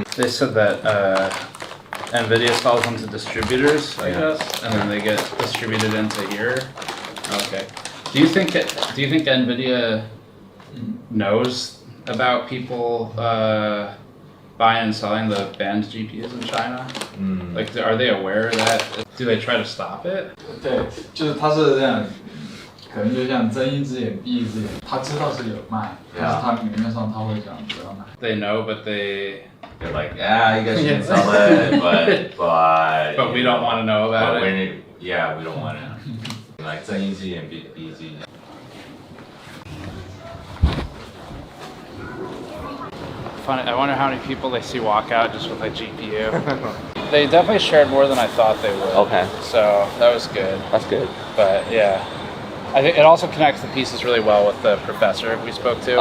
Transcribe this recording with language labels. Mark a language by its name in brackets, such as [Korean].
[English] They said that NVIDIA sells them to distributors, I guess, and then they get distributed into here. Okay. Do you think NVIDIA knows about people buying and selling the banned GPUs in China? Like, are they aware of that? Do they try to stop it? [Chinese] 对，就是它是这样，可能就像睁一只眼闭一只眼，他知道是有卖，但是他明面上他会讲不要买。 [English] They know, but they're like, yeah, you guys can sell it, but we don't want to know about it. Yeah, we don't want to. Like [Chinese] 睁一只眼闭一只眼。 [English] Funny, I wonder how many people they see walk out just with a GPU. They definitely shared more than I thought they would. Okay. So that was good. That's good. But yeah, I think it also connects the pieces really well with the professor we spoke to.